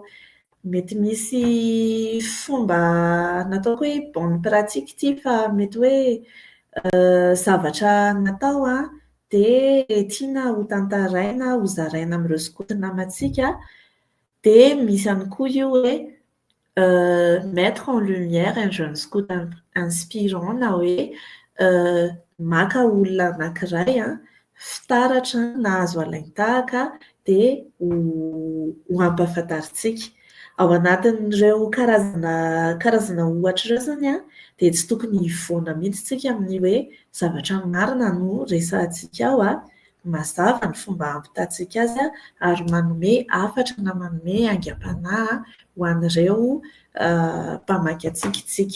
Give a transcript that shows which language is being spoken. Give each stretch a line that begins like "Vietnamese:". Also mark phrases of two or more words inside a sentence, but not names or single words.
Malagasy: Mety misy fomba nataoko hoe
French: bonne pratique
Malagasy: ity fa mety hoe zavatra natao dia tiana ho tantaraina, ho zaraina amin'ireo skoto namantsika. Dia misy ihany koa io hoe
French: mettre en lumière un jeune scout inspirant
Malagasy: na hoe maka olona anankiray fitaratra nahazo alain-tahaka dia ho ampahafantaritsika. Ao anatin'ireo karazana ohatra ireo zany dia tsy tokony hivoana mihitsy isika amin'ny hoe zavatra marina no resahantsika ao mazava ny fomba hampitantsika azy ary manome hafatra na manome aingam-panahy ho an'ireo mpamaky atsikitsika.